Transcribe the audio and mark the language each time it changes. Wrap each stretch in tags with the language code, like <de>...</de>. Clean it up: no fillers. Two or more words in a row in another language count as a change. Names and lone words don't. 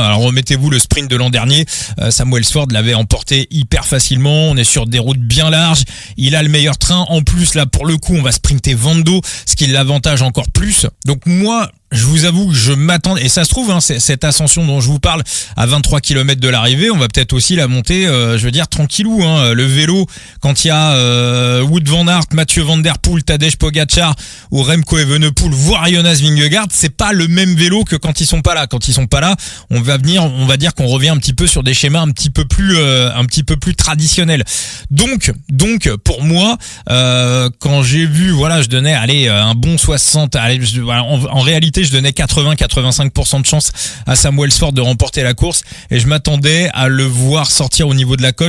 <fr>Alors remettez-vous le sprint de l'an dernier, Sam Welsford l'avait emporté hyper facilement, on est sur des routes bien larges, il a le meilleur train, en plus là pour le coup on va sprinter vent de dos, ce qui l'avantage encore plus. Donc moi je vous avoue que je m'attends, et ça se trouve, hein, cette ascension dont je vous parle à 23 km de l'arrivée, on va peut-être aussi la monter, tranquillou, hein. Le vélo, quand il y a Wout van Aert, Mathieu Van Der Poel, Tadej Pogacar ou Remco Evenepoel, voire Jonas Vingegaard, c'est pas le même vélo que quand ils sont pas là. Quand ils sont pas là, on va dire qu'on revient un petit peu sur des schémas un petit peu plus traditionnels. Donc pour moi, quand j'ai vu, je donnais un bon 60, en réalité je donnais 80-85% de chance à Sam Welsford de remporter la course et je m'attendais à le voir sortir au niveau de la cote.</fr>